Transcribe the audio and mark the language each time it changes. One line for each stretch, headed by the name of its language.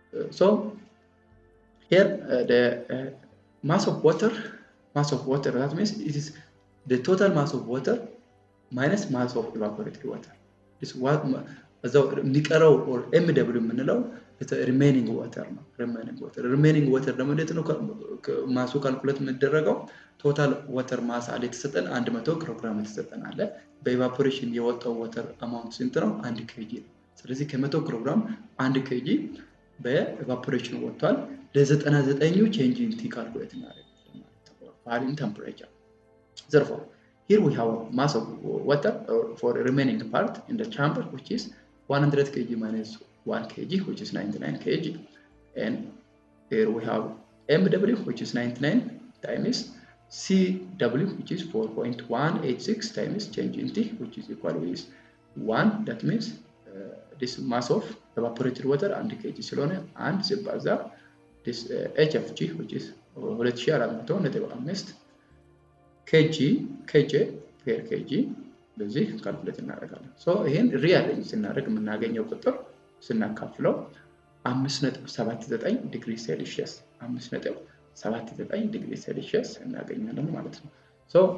English: So here the mass of water, that means it is the total mass of water minus mass of evaporated water.
Amharic: This what እዛው የሚቀረው or MW የምንለው remaining water ነው። remaining water ደግሞ እንዴት ነው ማሱ ካልኩሌት የምንደረገው? ቶታል ዋተር ማስ አለ የተሰጠን 100 ኪሎ ግራም የተሰጠን አለ። በኢቫፖሬሽን የወጣው ዋተር አማውንት ስንት ነው? 1 kg ነው። ስለዚህ ከ100 ኪሎ ግራም 1 kg በኢቫፖሬሽን ወጥቷል። ለ99ኙ change in T ካልኩሌት እናደርጋለን ማለት ነው።
English: fall in temperature. Therefore here we have mass of water for the remaining part in the chamber which is 100 kg minus 1 kg which is 99 kg, and here we have MW which is 99 times CW which is 4.186 times change in T which is equal with 1 that means this mass of evaporated water 1 kg ስለሆነ 1 ሲባዛ this HFG which is 2400.5 kg per kg
Amharic: በዚህ ካልኩሌት እናደርጋለን። ሶ ይሄን ሪአሬንጅ ስናደርግ የምናገኘው ቁጥር ስናካፍለው 5.79 ዲግሪ ሴልሺየስ 5.79 ዲግሪ ሴልሺየስ እናገኛለን ማለት ነው። ሶ